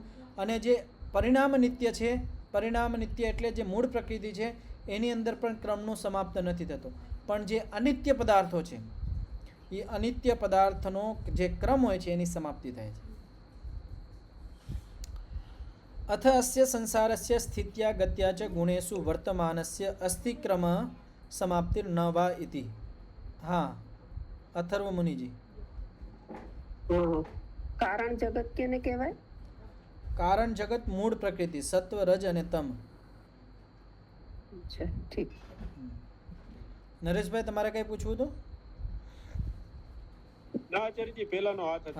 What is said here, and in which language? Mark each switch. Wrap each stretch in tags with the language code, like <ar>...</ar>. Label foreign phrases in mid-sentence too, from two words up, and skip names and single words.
<gu>અને જે પરિણામ નિત્ય છે, પરિણામ નિત્ય એટલે જે મૂળ પ્રકૃતિ છે એની અંદર પણ ક્રમનું સમાપ્ત નથી થતો. પણ જે અનિત્ય પદાર્થો છે એ અનિત્ય પદાર્થનો જે ક્રમ હોય છે એની સમાપ્તિ થાય છે.</gu> <sa>अथ अस्य संसारस्य स्थित्या गत्या च गुणेषु वर्तमानस्य अस्तिक्रम समाप्तिर्न वा इति।</sa> <hi>हाँ, अथर्व मुनिजी।</hi> <gu>કારણ જગત કેને કહેવાય? કારણ જગત મૂળ પ્રકૃતિ સત્વ રજ અને તમ. અચ્છા, ઠીક. નરેશભાઈ તમારે કઈ પૂછવું હતું? ના આચાર્યજી પહેલાનો હાથ હતો.</gu>